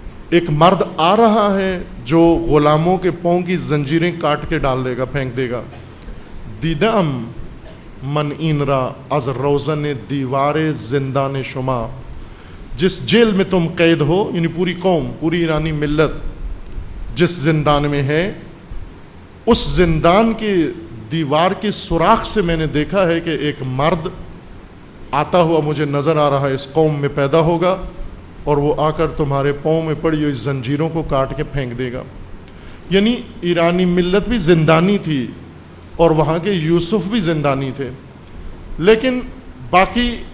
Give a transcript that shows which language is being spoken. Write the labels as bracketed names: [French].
[Urdu] ایک مرد آ رہا ہے جو غلاموں کے پاؤں کی زنجیریں کاٹ کے ڈال دے گا، پھینک دے گا. [Persian] دیدم من این را از روزن دیوار زندان شما، [Urdu] جس جیل میں تم قید ہو، یعنی پوری قوم، پوری ایرانی ملت جس زندان میں ہے، اس زندان کی دیوار کے سوراخ سے میں نے دیکھا ہے کہ ایک مرد آتا ہوا مجھے نظر آ رہا ہے، اس قوم میں پیدا ہوگا اور وہ آ کر تمہارے پاؤں میں پڑی ہوئی زنجیروں کو کاٹ کے پھینک دے گا۔ یعنی ایرانی ملت بھی زندانی تھی اور وہاں کے یوسف بھی زندانی تھے، لیکن باقی